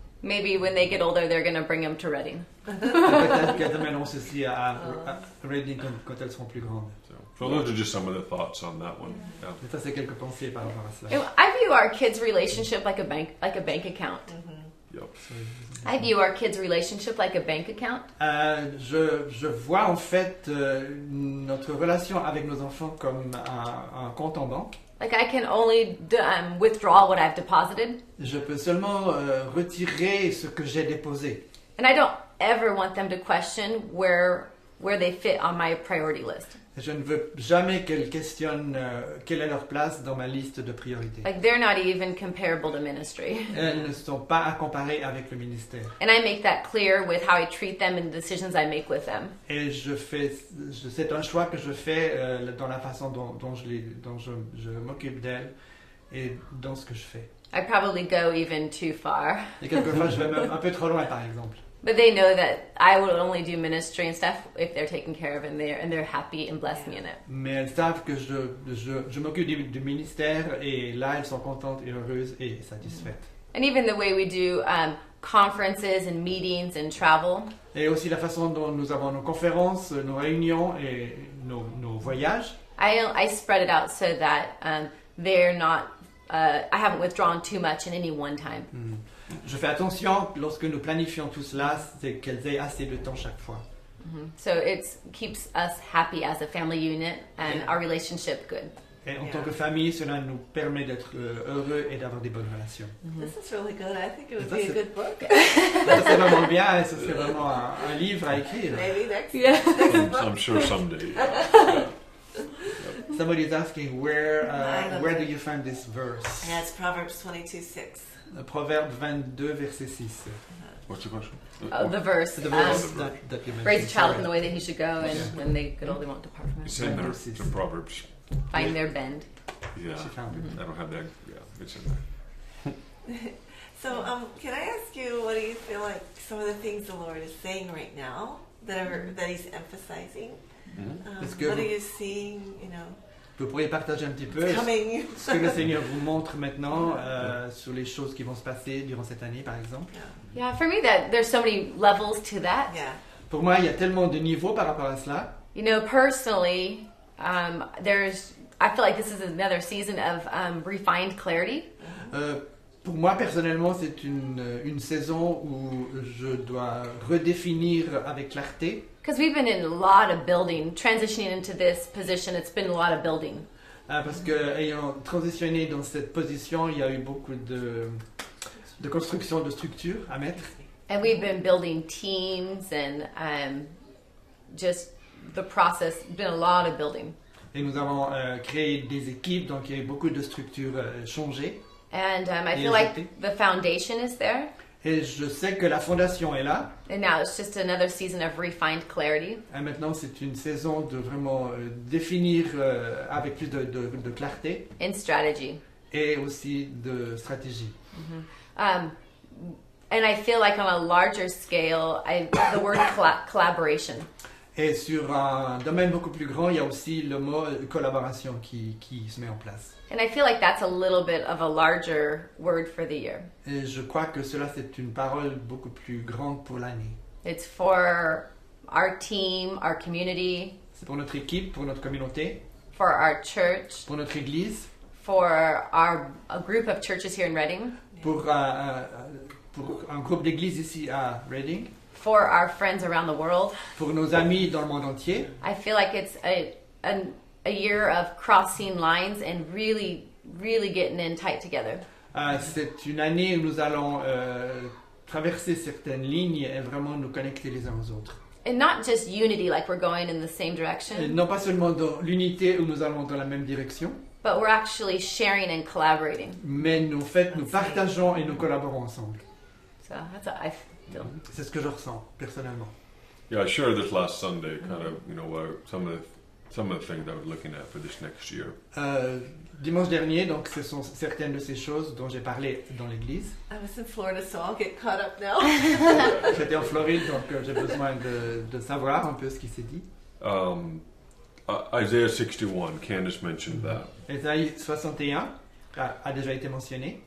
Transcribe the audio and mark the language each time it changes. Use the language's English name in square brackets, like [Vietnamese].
[English] Maybe when they get older, they're going to bring them to Reading. [French] Et peut-être qu'elles amèneront ceci à Reading quand elles seront plus grandes. [English] so those are just some of the thoughts on that one. Yeah. [French] Et ça, c'est quelques pensées par rapport à [English] And [French] cela. [English] I view our kids' relationship like a bank account. Yep. I view our kids' relationship like a bank account. [French] Je vois en fait notre relation avec nos enfants comme un compte en banque. [English] Like I can only withdraw what I've deposited, [French] Je peux seulement retirer ce que j'ai déposé. [English] and I don't ever want them to question where they fit on my priority list. [French] Je ne veux jamais qu'elles questionnent quelle est leur place dans ma liste de priorités. [English] Like they're not even comparable to ministry. [French] Elles ne sont pas à comparer avec le ministère. [English] And I make that clear with how I treat them and the decisions I make with them. [French] Et c'est un choix que je fais dans la façon dont je m'occupe d'elles et dans ce que je fais. [English] I probably go even too far. [French] Et quelquefois, je vais même un peu trop loin, par exemple. [English] But they know that I would only do ministry and stuff if they're taken care of and they're happy and bless me in it. [French] Mais elles savent que je m'occupe du ministère et là elles sont contentes et heureuses et satisfaites. [English] And even the way we do conferences and meetings and travel. [French] Et aussi la façon dont nous avons nos conférences, nos réunions et nos voyages. [English] I spread it out so that they're not. I haven't withdrawn too much in any one time. [French] Je fais attention lorsque nous planifions tout cela, c'est qu'elles aient assez de temps chaque fois. [English] So it keeps us happy as a family unit and our relationship good. [French] Et en tant que famille, cela nous permet d'être heureux et d'avoir des bonnes relations. [English] This is really good. I think it would That's be a it. good book. [French] Ça, c'est vraiment bien et ce serait vraiment un livre à écrire. [English] Maybe next. Yeah. I'm sure someday. Somebody is asking where do you find this verse? Yeah, it's Proverbs 22:6. [French] Proverbe 22, verset 6. [English] What's the question? The verse. The verse Um, that you mentioned. Raise a child in Sorry. the way that he should go, and Yeah. when they get old, they won't depart from It's it. in there. Verse It's 6. in Proverbs. Find their bend. Yeah. She found it. I don't have that. Yeah, it's in there. So, can I ask you, what do you feel like some of the things the Lord is saying right now that He's emphasizing? [French] Est-ce que [English] What are [French] vous- [English] you seeing? You know, [French] Vous pourriez partager un petit peu [English] coming. [French] ce que le Seigneur vous montre maintenant sur les choses qui vont se passer durant cette année, par exemple. [English] Yeah, for me, that there's so many levels to that. Yeah. [French] Pour moi, il y a tellement de niveaux par rapport à cela. [English] You know, personally, I feel like this is another season of refined clarity. [French] Pour moi, personnellement, c'est une saison où je dois redéfinir avec clarté. [English] Because we've been in a lot of building, transitioning into this position, it's been a lot of building. [French] Parce que, ayant transitionné dans cette position, il y a eu beaucoup de construction de structures à mettre. [English] And we've been building teams and just the process, been a lot of building. [French] Et nous avons créé des équipes, donc il y a eu beaucoup de structures changées. [English] And I [French] Et [English] feel like [French] ajouté. [English] the foundation is there. [French] Et je sais que la fondation est là. [English] And now it's just another season of refined clarity. [French] Et maintenant, c'est une saison de vraiment définir avec plus de clarté [English] In strategy. [French] et aussi de stratégie. [English] And I feel like on a larger scale, the word collaboration. [French] Et sur un domaine beaucoup plus grand, il y a aussi le mot collaboration qui se met en place. [English] And I feel like that's a little bit of a larger word for the year. [French] Et je crois que cela, c'est une parole beaucoup plus grande pour l'année. [English] It's for our team, our community, [French] C'est pour notre équipe, pour notre communauté, [English] for our church, [French] pour notre église, [English] for a group of churches here in Reading, [French] pour un groupe d'églises ici à Reading, [English] for our friends around the world. [French] pour nos amis dans le monde entier. [English] I feel like it's a year of crossing lines and really, really getting in tight together. [French] C'est une année où nous allons traverser certaines lignes et vraiment nous connecter les uns aux autres. [English] And not just unity, like we're going in the same [French] Et [English] direction, [French] non pas seulement dans l'unité où nous allons dans la même direction, [English] but we're actually sharing and collaborating. [French] mais nous partageons et nous collaborons ensemble. [English] So that's what I feel. [French] C'est ce que je ressens personnellement. [English] Yeah, I shared this last Sunday, kind of, some of the things I was looking at for this next year. [French] Dimanche dernier, donc ce sont certaines de ces choses dont j'ai parlé dans l'église. [English] I was in Florida, so I'll get caught up now. [French] J'étais en Floride, donc j'ai besoin de savoir un peu ce qui s'est dit. [English] Isaiah 61, Candace mentioned that. [French] Ésaïe 61 a déjà été mentionné.